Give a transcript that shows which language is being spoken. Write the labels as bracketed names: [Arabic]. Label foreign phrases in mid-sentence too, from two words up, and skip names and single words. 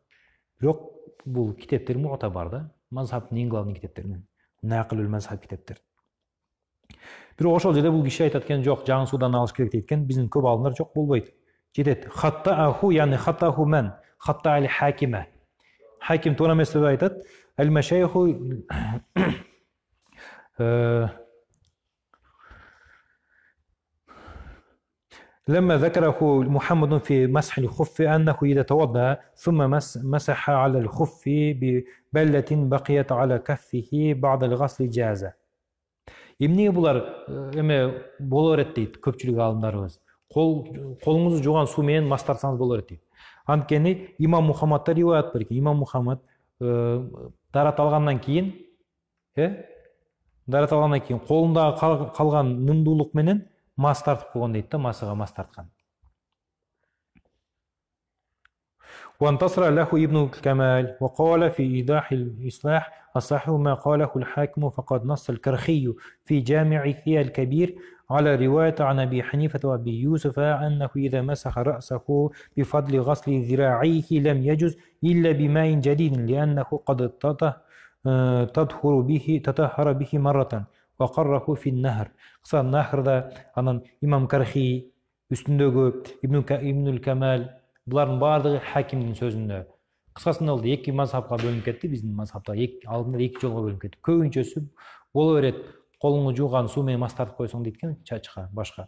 [Kyrgyz] Бирок бул китептер мугтабар да, мазхабтын эң главный китептеринен, Нақилул мазхаб китептер. Бирок ошол жерде бул киши айтат экен, жок, жаңы суудан алыш керек дейт экен. Биздин көп алымдар жок болбойт. Жетет. [Arabic] خطأه يعني خطأه мен, خطأه الحاكم. [Kyrgyz] Хаким туура эмес деп айтат. [Arabic] المشايخ لما ذكره محمد في مسح الخف أنه إذا توضأ ثم مسح على الخف ببلة بقيت على كفه بعد الغسل جاز. [Kyrgyz] Эмне булар эме боло берет дейт көпчүлүк алымдарыбыз. Колуңузду жууган суу менен мас тартсаңыз боло берет дейт. Анткени имам Мухаммадта риваят бар экен. Имам Мухаммад дарат алгандан кийин колунда калган нымдуулук менен мас тартып койгон дейт да, масыга мас тарткан. [Arabic] وانتصر له ابن الكمال وقال في إيضاح الإصلاح الصحيح ما قاله الحاكم فقد نص الكرخي في جامع الكبير على رواية عن أبي حنيفة وأبي يوسف أنه إذا مسح رأسه بفضل غسل ذراعيه لم يجز إلا بماء جديد لأنه قد تطهر به مرة وقره في النهر. [Kyrgyz] Кыса нахрда анан имам Кархи үстүндөгү Ибнул Камал булардын баардыгы хакимдин сөзүндө. Кыскасында болду, эки мазхабка бөлүнүп кетти, биздин мазхабта алдында эки жолго бөлүнүп кетти. Көбүнчөсү боло берет, колуңду жууган суу менен мас тартып койсоң дейт экен, чачка, башка.